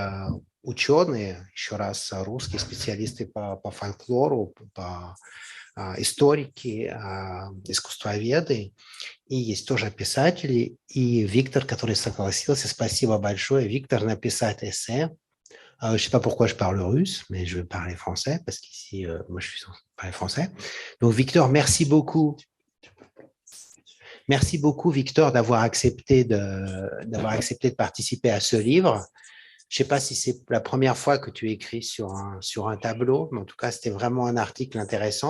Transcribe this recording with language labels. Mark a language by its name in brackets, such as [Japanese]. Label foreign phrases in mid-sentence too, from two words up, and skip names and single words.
[Russian] Есть ученые, еще раз русские специалисты по фольклору, по историки, искусствоведы, и есть тоже писатели, и Виктор, который согласился, спасибо большое, Виктор, написать эссе. [French] Je ne sais pas pourquoi je parle russe, mais je vais parler français, parce qu'ici, moi, je suis parler français. Donc, Victor, merci beaucoup. Merci beaucoup, Victor, d'avoir accepté de participer à ce livre. Je ne sais pas si c'est la première fois que tu écris sur un tableau, mais en tout cas, c'était vraiment un article intéressant.